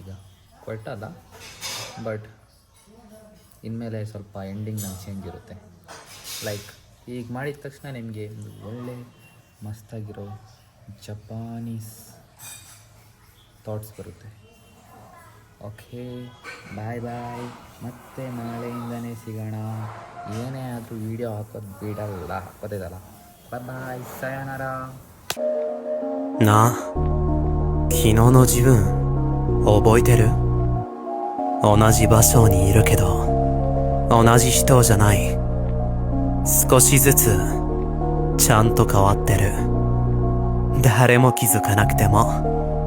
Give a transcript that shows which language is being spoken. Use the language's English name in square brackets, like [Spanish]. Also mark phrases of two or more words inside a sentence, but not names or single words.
[Kannada] ಈಗ ಕ್ವೆಟ್ ಅಲ್ಲ ಬಟ್ ಇನ್ಮೇಲೆ ಸ್ವಲ್ಪ ಎಂಡಿಂಗ್ ನಂಗೆ ಚೇಂಜ್ ಇರುತ್ತೆ ಲೈಕ್ ಈಗ ಮಾಡಿದ ತಕ್ಷಣ ನಿಮಗೆ ಒಂದು ಒಳ್ಳೆ ಮಸ್ತಾಗಿರೋ [English] Japanese thoughts [Kannada] ಬರುತ್ತೆ [English] okay bye [Kannada] ಮತ್ತೆ ನಾಳೆಯಿಂದನೇ ಸಿಗೋಣ ಏನೇ ಆದರೂ ವೀಡಿಯೋ ಹಾಕೋದು ಬಿಡಲ್ಲ ಹಾಕೋದಿದಲ್ಲ ಬಾಯ್ ಸಾಯೋನಾರ [Japanese] なあ、昨日の自分覚えてる？同じ場所にいるけど同じ人じゃない。少しずつちゃんと変わってる。誰も気づかなくても